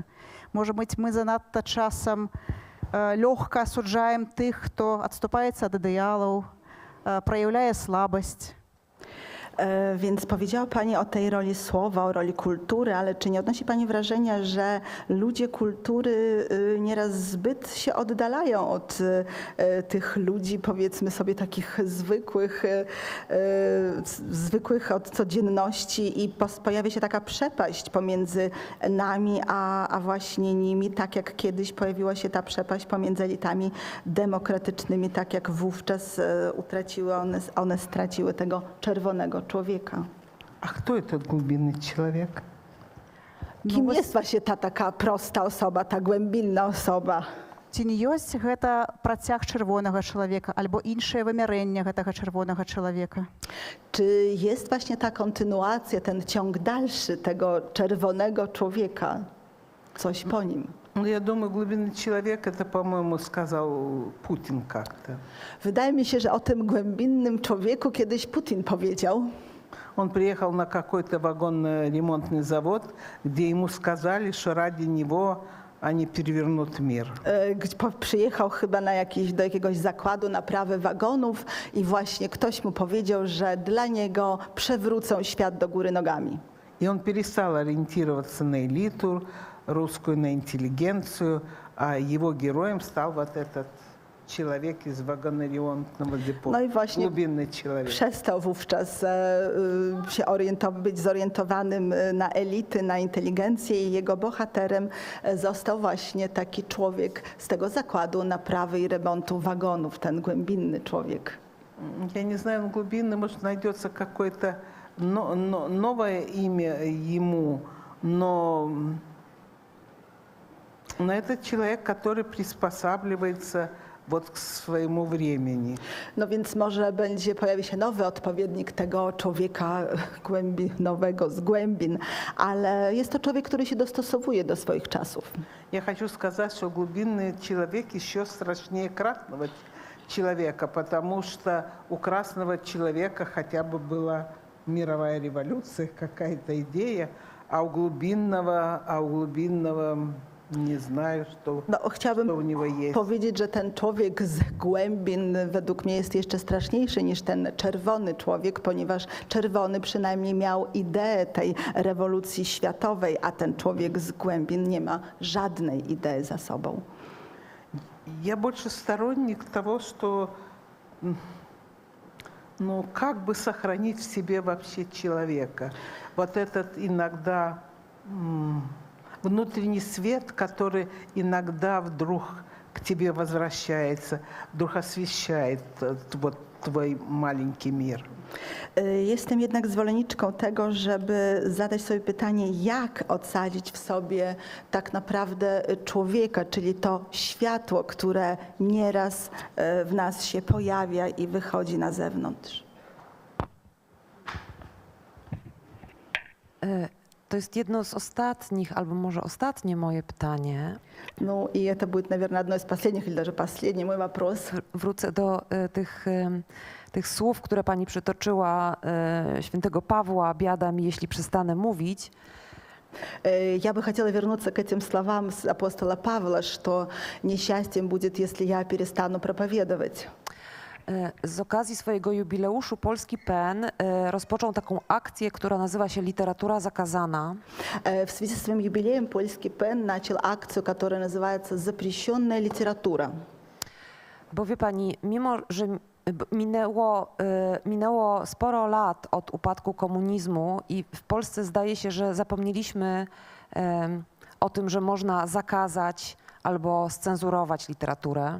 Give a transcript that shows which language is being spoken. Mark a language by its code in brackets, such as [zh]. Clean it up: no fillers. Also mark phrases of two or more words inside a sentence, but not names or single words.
[be] Можа быць, мы занадта часам лёгка асуджаем тых, хто адступаецца ад ідэалаў, праяўляе слабасць. [pl] Więc powiedziała Pani o tej roli słowa, o roli kultury, ale czy nie odnosi Pani wrażenia, że ludzie kultury nieraz zbyt się oddalają od tych ludzi, powiedzmy sobie, takich zwykłych od codzienności i pojawia się taka przepaść pomiędzy nami, a właśnie nimi, tak jak kiedyś pojawiła się ta przepaść pomiędzy elitami demokratycznymi, tak jak wówczas one straciły tego czerwonego człowieka. [ru] А кто этот глубинный человек? [pl] Kim jest właśnie ta taka prosta osoba, ta głębinna osoba? [be] Ці не ёсць гэта працяг чырвонага чалавека альбо іншае вымярэнне гэтага чырвонага чалавека? [pl] Czy jest właśnie ta kontynuacja, ten ciąg dalszy tego czerwonego człowieka? Coś po nim? [ru] Ну, я думаю, глубинный человек, это, по-моему, сказал Путин как-то. [pl] Wydaje mi się, że o tym głębinnym człowieku kiedyś Putin powiedział. [ru] Он приехал на какой-то вагонно-ремонтный завод, где ему сказали, что ради него они перевернут мир. [pl] Przyjechał chyba do jakiegoś zakładu naprawy wagonów i właśnie ktoś mu powiedział, że dla niego przewrócą świat do góry nogami. [ru] И он перестал ориентироваться на элиту русскую, на интеллигенцию, а его героем стал вот этот человек из вагоноремонтного депо. [pl] No i właśnie [ru] Глубинный человек. [pl] przestał wówczas być zorientowanym na elity, na inteligencję i jego bohaterem został właśnie taki człowiek z tego zakładu naprawy i remontu wagonów, ten głębinny człowiek. [ru] Я не знаю, глубинный, может, найдется какое-то новое имя ему, но это человек, который приспосабливается вот к своему времени. [pl] No więc może pojawi się nowy odpowiednik tego człowieka głębinowego z głębin, ale jest to człowiek, który się dostosowuje do swoich czasów. [ru] Я хочу сказать, что глубинный человек еще страшнее красного человека, потому что у красного человека хотя бы была мировая революция, какая-то идея, а у глубинного nie знаю, что, [pl] chciałabym [ru] что у него есть. [pl] powiedzieć, że ten człowiek z głębin według mnie jest jeszcze straszniejszy niż ten czerwony człowiek, ponieważ czerwony przynajmniej miał ideę tej rewolucji światowej, a ten człowiek z głębin nie ma żadnej idei za sobą. [ru] Я больше сторонник того, что как бы сохранить в себе вообще человека. Вот этот иногда внутренний свет, который иногда вдруг к тебе возвращается, вдруг освещает вот твой маленький мир. [pl] Jestem jednak zwolenniczką tego, żeby zadać sobie pytanie, jak odsadzić w sobie tak naprawdę człowieka, czyli to światło, które nieraz w nas się pojawia i wychodzi na zewnątrz. To jest jedno z ostatnich, albo może ostatnie moje pytanie. [ru] Ну, и это будет, наверное, одно из последних, или даже последний мой вопрос. [pl] Wrócę do tych słów, które pani przytoczyła, świętego Pawła: biada mi, jeśli przestanę mówić. [ru] Я бы хотела вернуться к этим словам апостола Павла, что несчастьем будет, если я перестану проповедовать. [pl] Z okazji swojego jubileuszu Polski PEN rozpoczął taką akcję, która nazywa się Literatura Zakazana. [ru] В связи со своим юбилеем Польский ПЕН начал акцию, которая называется «Запрещенная литература». [pl] Bo wie pani, mimo że minęło sporo lat od upadku komunizmu i w Polsce zdaje się, że zapomnieliśmy o tym, że można zakazać albo scenzurować literaturę.